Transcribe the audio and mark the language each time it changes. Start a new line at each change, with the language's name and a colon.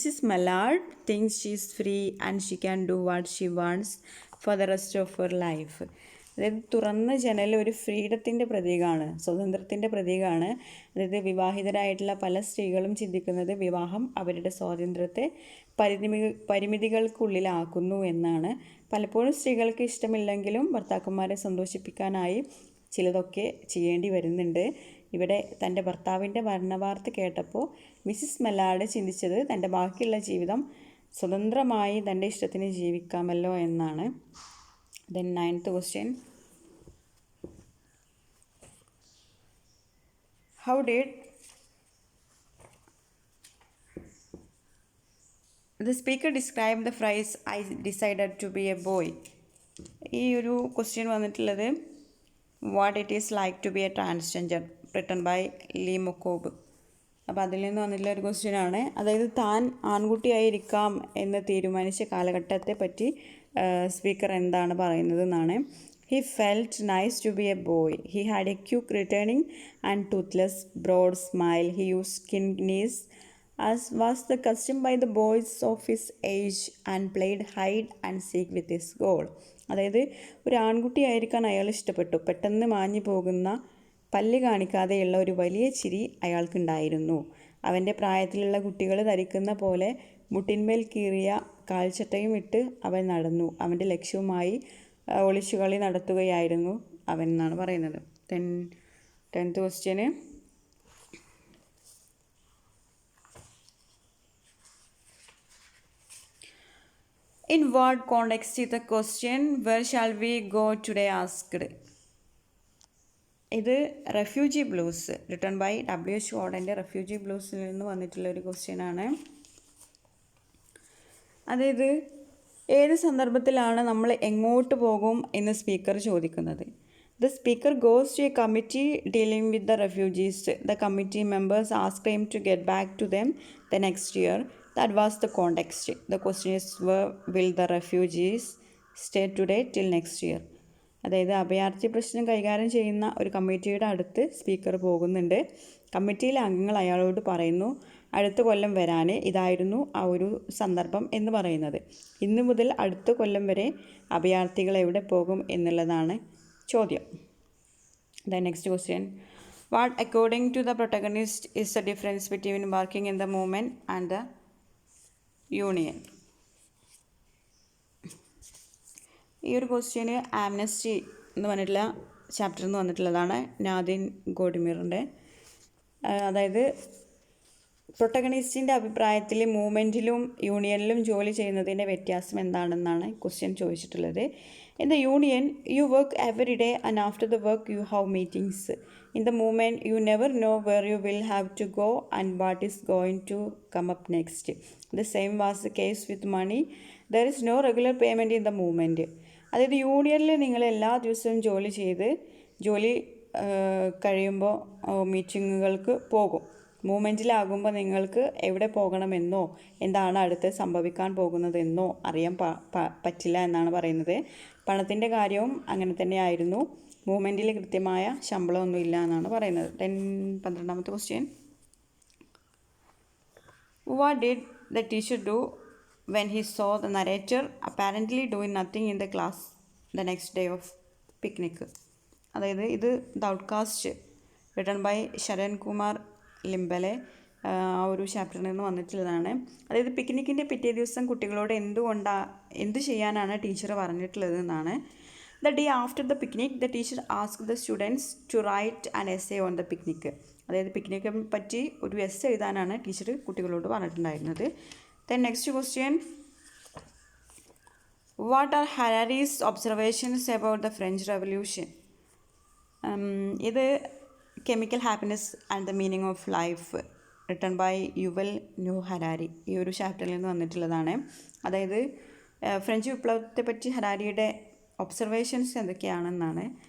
English: Mallard thinks she is free and she can do what she wants for the rest of her life.
Malayalam: അതായത് തുറന്ന ജനൽ ഒരു ഫ്രീഡത്തിൻ്റെ പ്രതീകമാണ്, സ്വാതന്ത്ര്യത്തിൻ്റെ പ്രതീകമാണ്. അതായത് വിവാഹിതരായിട്ടുള്ള പല സ്ത്രീകളും ചിന്തിക്കുന്നത് വിവാഹം അവരുടെ സ്വാതന്ത്ര്യത്തെ പരിമിതികൾക്കുള്ളിലാക്കുന്നു എന്നാണ്. പലപ്പോഴും സ്ത്രീകൾക്ക് ഇഷ്ടമില്ലെങ്കിലും ഭർത്താക്കന്മാരെ സന്തോഷിപ്പിക്കാനായി ചിലതൊക്കെ ചെയ്യേണ്ടി വരുന്നുണ്ട്. ഇവിടെ തൻ്റെ ഭർത്താവിൻ്റെ മരണവാർത്ത കേട്ടപ്പോൾ മിസ്സിസ് മെല്ലാർഡ് ചിന്തിച്ചത് തൻ്റെ ബാക്കിയുള്ള ജീവിതം സ്വതന്ത്രമായി തൻ്റെ ഇഷ്ടത്തിന് ജീവിക്കാമല്ലോ എന്നാണ്.
English: Then 9th question. How did the speaker describe the phrase I decided to be a boy?
Malayalam: ഈ ഒരു ക്വസ്റ്റ്യൻ വന്നിട്ടുള്ളത് what it is like to B A transgender,
English: written by
Malayalam: Lee മൊക്കോബ്. അപ്പോൾ അതിൽ നിന്ന് വന്നിട്ടുള്ള ഒരു ക്വസ്റ്റ്യനാണ്. അതായത് താൻ ആൺകുട്ടിയായിരിക്കാം എന്ന് തീരുമാനിച്ച കാലഘട്ടത്തെ പറ്റി സ്പീക്കർ എന്താണ് പറയുന്നത് എന്നാണ്.
English: He felt nice to be a boy. He had a quick returning and toothless broad smile. He used skin knees as was the custom by the boys of his age and played hide and seek with his goal.
Malayalam: അതായത് ഒരു ആൺകുട്ടിയായിരിക്കാൻ അയാൾ ഇഷ്ടപ്പെട്ടു. പെട്ടെന്ന് മാഞ്ഞു പോകുന്ന പല്ല് കാണിക്കാതെയുള്ള ഒരു വലിയ ചിരി അയാൾക്കുണ്ടായിരുന്നു. അവൻ്റെ പ്രായത്തിലുള്ള കുട്ടികൾ ധരിക്കുന്ന പോലെ മുട്ടിന്മേൽ കീറിയ കാൽച്ചട്ടയും ഇട്ട് അവൻ നടന്നു. അവൻ്റെ ലക്ഷ്യവുമായി ഒളിച്ചുകളി നടത്തുകയായിരുന്നു അവൻ എന്നാണ് പറയുന്നത്.
English: 10th question. In what context is the question where shall we go today asked?
Malayalam: ഇത് refugee blues,
English: written by
Malayalam: W. ഷോർഡൻ്റെ refugee ബ്ലൂസിൽ നിന്ന് വന്നിട്ടുള്ള ഒരു ക്വസ്റ്റ്യനാണ്. അതായത് ഏത് സന്ദർഭത്തിലാണ് നമ്മൾ എങ്ങോട്ട് പോകും എന്ന് സ്പീക്കർ ചോദിക്കുന്നത്.
English: The speaker goes to a committee dealing with the refugees. The committee members asked him to get back to them the next year. That was the context. The question is, where will the refugees stay today till next year?
Malayalam: അതായത് അഭയാർത്ഥി പ്രശ്നം കൈകാര്യം ചെയ്യുന്ന ഒരു കമ്മിറ്റിയുടെ അടുത്ത് speaker പോകുന്നുണ്ട്. കമ്മിറ്റിയിലെ അംഗങ്ങൾ അയാളോട് പറയുന്നു അടുത്ത കൊല്ലം വരാൻ. ഇതായിരുന്നു ആ ഒരു സന്ദർഭം എന്ന് പറയുന്നത്. ഇന്നു മുതൽ അടുത്ത കൊല്ലം വരെ അഭയാർത്ഥികൾ എവിടെ പോകും എന്നുള്ളതാണ് ചോദ്യം.
English: The next question. What according to the protagonist is the difference between working in the movement and the union?
Malayalam: ഈ ഒരു ക്വസ്റ്റ്യന് ആംനസ്റ്റി എന്ന് പറഞ്ഞിട്ടുള്ള ചാപ്റ്ററിൽ നിന്ന് വന്നിട്ടുള്ളതാണ്, നാദിൻ ഗോഡിമിറിൻ്റെ. അതായത് പ്രൊട്ടഗണിസ്റ്റിൻ്റെ അഭിപ്രായത്തിൽ മൂവ്മെൻറ്റിലും യൂണിയനിലും ജോലി ചെയ്യുന്നതിൻ്റെ വ്യത്യാസം എന്താണെന്നാണ് ക്വസ്റ്റ്യൻ ചോദിച്ചിട്ടുള്ളത്.
English: In the union, you work every day and after the work you have meetings. In the movement, you never know where you will have to go and what is going to come up next. The same was the case with money. There is no regular payment in the movement.
Malayalam: അതായത് യൂണിയനിൽ നിങ്ങൾ എല്ലാ ദിവസവും ജോലി കഴിയുമ്പോൾ മീറ്റിങ്ങുകൾക്ക് പോകും. മൂവ്മെൻറ്റിലാകുമ്പോൾ നിങ്ങൾക്ക് എവിടെ പോകണമെന്നോ എന്താണ് അടുത്ത് സംഭവിക്കാൻ പോകുന്നതെന്നോ അറിയാൻ പറ്റില്ല എന്നാണ് പറയുന്നത്. പണത്തിൻ്റെ കാര്യവും അങ്ങനെ തന്നെയായിരുന്നു. മൂവ്മെൻറ്റിൽ കൃത്യമായ ശമ്പളമൊന്നും ഇല്ല എന്നാണ് പറയുന്നത്.
English: 12th question. What did the teacher do when he saw the narrator apparently doing nothing in the class the next day of picnic?
Malayalam: അതായത് ഇത് the outcast,
English: written by
Malayalam: Sharan Kumar ലിംബലെ, ആ ഒരു ചാപ്റ്ററിൽ നിന്ന് വന്നിട്ടുള്ളതാണ്. അതായത് പിക്നിക്കിൻ്റെ പിറ്റേ ദിവസം കുട്ടികളോട് എന്ത് ചെയ്യാനാണ് ടീച്ചർ പറഞ്ഞിട്ടുള്ളത് എന്നാണ്.
English: The day after the picnic, the teacher asked the students to write an essay on the picnic.
Malayalam: അതായത് പിക്നിക്കെ പറ്റി ഒരു എസ്സേ എഴുതാനാണ് ടീച്ചർ കുട്ടികളോട് പറഞ്ഞിട്ടുണ്ടായിരുന്നത്.
English: Then next question. What are Harari's observations about the French Revolution?
Malayalam: ഇത് chemical happiness and the meaning of life,
English: written by
Malayalam: Yuval new Harari. ഈ ഒരു ചാപ്റ്ററിൽ നിന്ന് വന്നിട്ടുള്ളതാണ്. അതായത് ഫ്രഞ്ച് വിപ്ലവത്തെ പറ്റി ഹരാരിയുടെ ഒബ്സർവേഷൻസ് എന്തൊക്കെയാണെന്നാണ്.